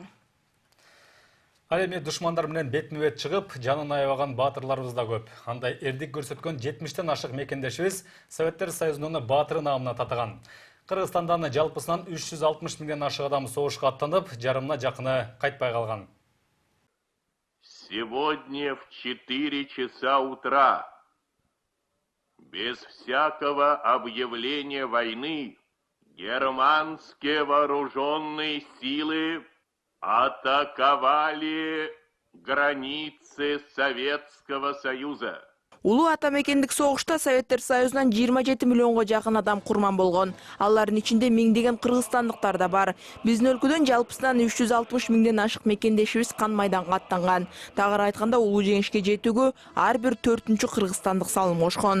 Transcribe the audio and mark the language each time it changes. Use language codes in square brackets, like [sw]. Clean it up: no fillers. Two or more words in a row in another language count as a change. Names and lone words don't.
[ky] Ал эми душмандар менен бетме-бет чыгып, жанын аябаган баатырларыбыз да көп. Андай эрдик көрсөткөн 70-тен ашык мекендешибиз Советтер Союзунун баатыры наамына татыган. Кыргызстандан жалпысынан 360 миңден ашык адам согушка аттанып, жарымына жакыны кайтпай калган. [ru] Сегодня в 4 часа утра, без всякого объявления войны, германские вооруженные силы атаковали границы Советского Союза. [ky] Улуу ата мекендик согушта Советтер Союзунан 27 миллионго жакын адам курман болгон. Алардын ичинде миңдеген кыргызстандыктар да бар. Биздин өлкөдөн жалпысынан 360 миңден ашык мекендешибиз кан майданга аттанган. Тагыраак айтканда улуу жеңишке жетүүгө ар бир 4-үнчү кыргызстандык салым кошкон.